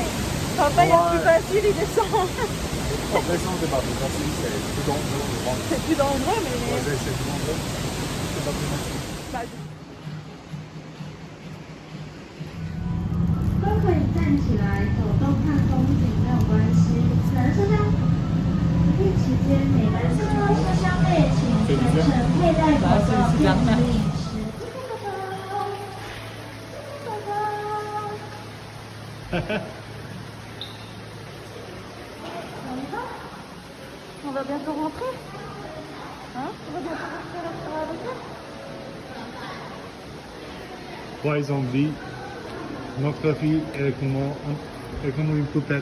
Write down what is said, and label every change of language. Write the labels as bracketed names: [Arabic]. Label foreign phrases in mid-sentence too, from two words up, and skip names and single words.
[French] Papa, il est plus facile, il descend. En descend, c'est pas plus facile, c'est plus dangereux, je pense. C'est plus dangereux, mais... Ouais, c'est plus dangereux. C'est pas plus facile. bah, [Chinese] 都可以站起来走动看风景没有关系。可能是在营业期间，每个人进入车厢内，请全程佩戴口罩，并注意饮食。 [French] on va bientôt rentrer. Hein? On va bientôt rentrer à la voiture. Ouais, ils ont dit, notre fille est comme une poupette.